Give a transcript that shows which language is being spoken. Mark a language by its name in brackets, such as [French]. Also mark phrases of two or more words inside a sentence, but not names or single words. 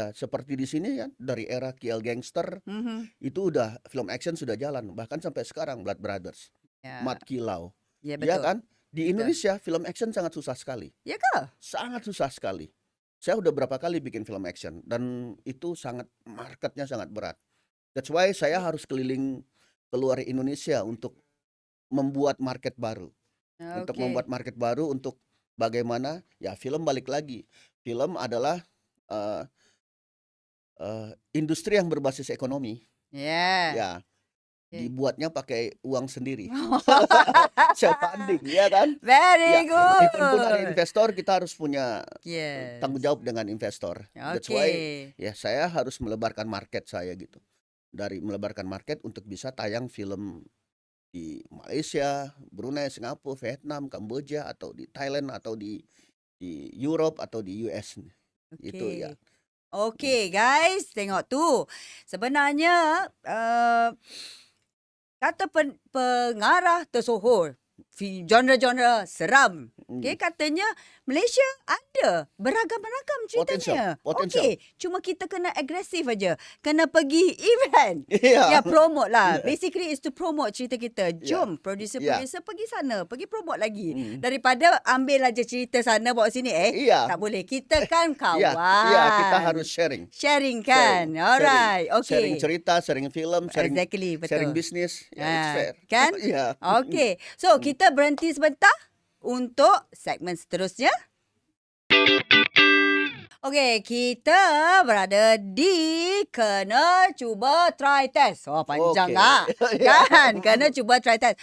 [Indonesian] ada seperti di sini ya, dari era Kill Gangster Mhm. itu udah film action sudah jalan, bahkan sampai sekarang Blood Brothers, Ya. Mat Kilau. Ya, Ya betul. kan? Di Betul. Indonesia film action sangat susah sekali. [Malay] Ya ke? [Indonesian] Sangat susah sekali. Saya udah berapa kali bikin film action dan itu marketnya sangat berat. [English] That's why [Indonesian] saya harus keliling keluar Indonesia untuk membuat market baru. Untuk Okey. membuat market baru untuk bagaimana ya film balik lagi. Film adalah industri yang berbasis ekonomi. Ya. Ya, Okey. dibuatnya pakai uang sendiri. [English] Self funding, [Indonesian] ya kan? [English] Very [Indonesian] Ya, walaupun ada [English] good. [Indonesian] investor, kita harus punya Yes. tanggung jawab dengan investor. [English] That's why [Indonesian] Okey. ya saya harus melebarkan market saya gitu. Dari melebarkan market untuk bisa tayang film di Malaysia, Brunei, Singapura, Vietnam, Kamboja, atau di Thailand, atau di Europe, atau di US. Itu ya. [Malay] Okey guys, tengok tu. Sebenarnya kata pengarah tersohor genre-genre seram. Okay, katanya Malaysia ada beragam-ragam ceritanya. Potential. Okay, cuma kita kena agresif aja. Kena pergi event. Ya. Ya, promote lah. [English] Basically is to promote [Malay] cerita kita. Jom, Ya. producer-producer pergi sana. Pergi promote lagi. Hmm. Daripada ambil aja cerita sana bawa sini. Iya. Tak boleh. Kita kan kawan. [Indonesian] Ya, kita harus sharing. [Malay] Sharing kan? Alright. Okay. Sharing cerita, sharing film, sharing Exactly, betul. sharing bisnis. Ya, [English] it's fair. [Malay] Kan? Ya. Okay. So, kita berhenti sebentar untuk segmen seterusnya. Okay, kita berada di Kena Cuba Try Test. Oh, panjang lah. Kan? Kena Cuba Try Test.